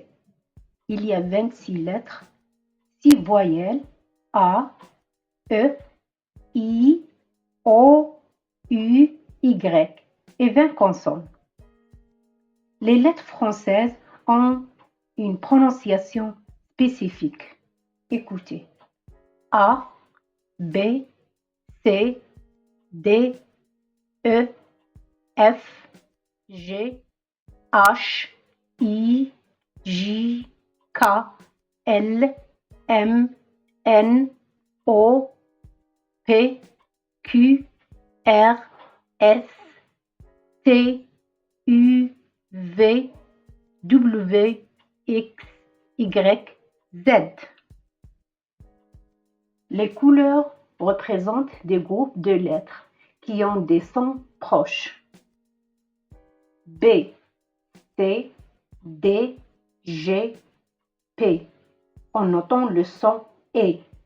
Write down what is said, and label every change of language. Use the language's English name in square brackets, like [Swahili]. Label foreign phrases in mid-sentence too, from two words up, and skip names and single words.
[French] Il y a 26 lettres, 6 voyelles A, E, I, O, U, Y et 20 consonnes. Les lettres françaises ont une prononciation spécifique. Écoutez. A, B, C, D, E, F, G, H, I, J, K, L, M, N, O, P, Q, R, S, T, U, V, W, X, Y, Z. Les couleurs représentent des groupes de lettres qui ont des sons proches. B, C, D, G, P, en notant le son E.